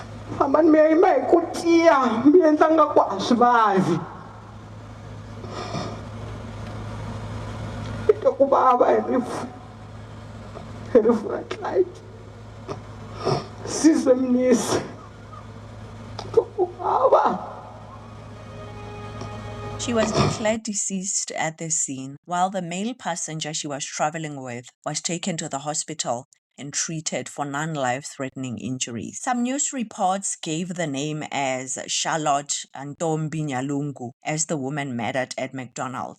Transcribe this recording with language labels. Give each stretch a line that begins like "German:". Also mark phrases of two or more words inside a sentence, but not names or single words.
Tsonga: Hambani mi yima hi ku tiya mi endla ngaku a swi vavi. Hi twa ku vava hi rifu ra Clyde. Sisi Mnisi. Hi twa ku vava.
English: She was declared deceased at the scene, while the male passenger she was traveling with was taken to the hospital and treated for non-life-threatening injuries. Some news reports gave the name as Charlotte Ntombi Nyalungu as the woman murdered at McDonald's.